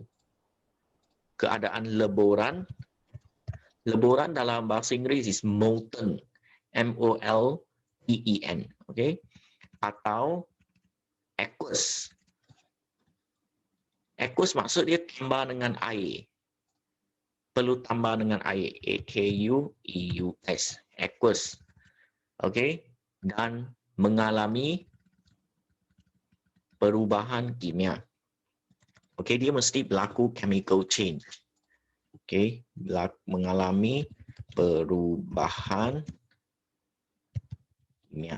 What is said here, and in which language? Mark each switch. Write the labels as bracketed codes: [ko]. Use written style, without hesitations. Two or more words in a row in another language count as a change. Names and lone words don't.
[ms] Keadaan leburan. Leburan dalam bahasa Inggeris [en] is molten. M-O-L-T-E-N. Okay? [ms] Atau aqueous. Aqueous maksud dia tambah dengan air. Perlu tambah dengan air. A-K-U-E-U-S. [en] Aqueous. Okay? [ms] Dan mengalami perubahan kimia. Okay? Dia mesti berlaku [en] chemical change. [ms] Okay? Mengalami perubahan kimia.